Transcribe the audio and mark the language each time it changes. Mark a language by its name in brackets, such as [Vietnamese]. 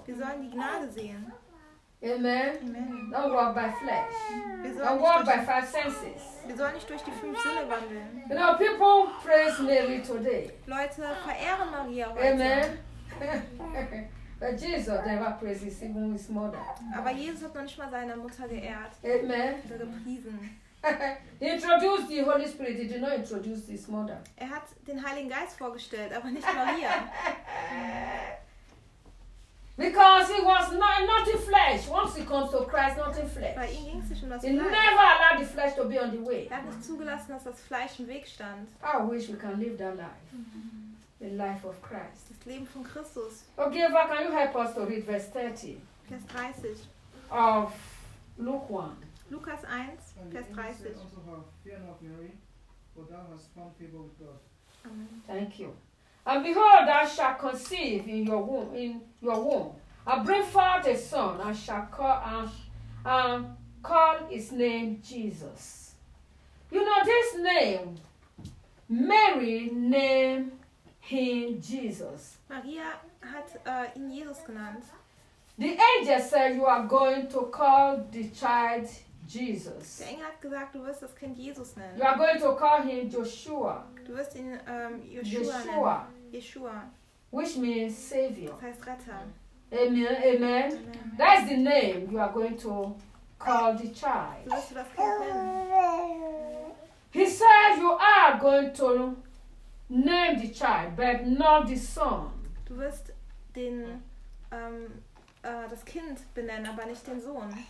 [German] Wir sollen die Gnade sehen. [English] Amen. Amen. Don't walk by flesh. Don't walk by five senses. [German] Wir sollen nicht durch die fünf Sinne wandeln. [English] You know, people praise Mary today. [German] Leute verehren Maria heute. [English] Amen. But Jesus never praises even his mother. [German] Aber Jesus hat noch nicht mal seine Mutter geehrt. [English] Amen. [German] Oder gepriesen. [English] He introduced the Holy Spirit. He did not introduce his mother. [German] Er hat den Heiligen Geist vorgestellt, aber nicht Maria. [English] Because he was not in flesh. Once he comes to Christ, not in flesh. [German] Bei ihm ging es schon das Fleisch. [English] He never allowed the flesh to be on the way. [German] Er hat nicht zugelassen, dass das Fleisch im Weg stand. [English] I wish we can live that life. The life of Christ. [German] Das Leben von Christus. [English] Okay, Eva, can you help us to read verse 30? [German] Vers 30. [English] Of Luke 1. [German] Lukas 1, Vers 30. [English] And the angel said unto her, Fear not, Mary, for thou hast found favor with God. Amen. Thank you. And behold, thou shalt conceive in your womb, and bring forth a son, and shall call his name Jesus. You know this name, Mary named him Jesus. [German] Maria hat ihn Jesus genannt. [English] The angel said, you are going to call the child Jesus. [German] Der Engel hat gesagt, du wirst das Kind Jesus nennen. [English] You are going to call him Joshua. [German] Du wirst ihn Joshua nennen. [English] Yeshua. Which means savior. [German] Das heißt Retter. [English] Amen. Amen. Amen. That is the name you are going to call the child. [German] Du wirst das Kind nennen. [English] He says you are going to name the child, but not the son. [German] Du wirst den das Kind benennen, aber nicht den Sohn.